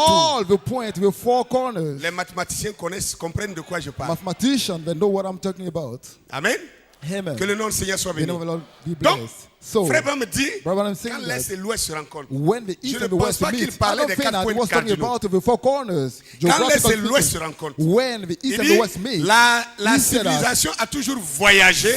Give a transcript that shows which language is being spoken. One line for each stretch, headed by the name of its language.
English: all the points, the 4 corners.
French: Les mathématiciens comprennent de quoi je parle.
English: Mathematicians, they know what I'm talking about.
French: Amen.
English: Amen.
French: Que le nom du Seigneur soit
English: The
French: béni.
English: name of the Lord be
French: Donc,
English: blessed. So,
French: Frère Branham me dit,
English: Brother, I'm saying
French: quand
English: that
French: l'Est et l'Ouest se rencontrent,
English: when the
French: je
English: east
French: ne
English: and the
French: pense
English: west
French: pas qu'il
English: meet, I
French: parlait
English: don't
French: des
English: think
French: 4
English: that he
French: points
English: was talking
French: cardinaux.
English: about the 4 corners.
French: Quand l'Est et
English: Geographically
French: l'Ouest se
English: speaking.
French: rencontrent,
English: When the
French: il
English: east and
French: dit,
English: the west meet,
French: la
English: he said that
French: civilisation a toujours voyagé